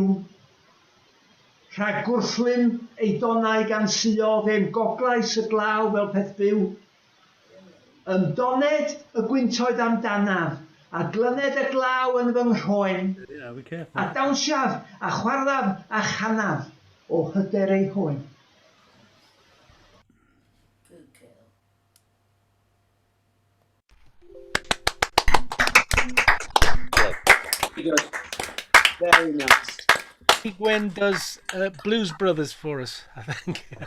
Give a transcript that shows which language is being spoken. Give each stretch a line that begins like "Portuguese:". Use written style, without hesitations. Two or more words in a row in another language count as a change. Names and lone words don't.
Welsh: Rhag gwrthlym ei donau gan suo fe'n goglais y glaw fel peth byw. Yn doned y gwyntoedd amdanaf, a glyned y glaw yn fy nghroen, a dawnsiaf a chwarddaf a chanaf o hyder ei hoen.
English: Very nice. Gwen does Blues Brothers for us, I think.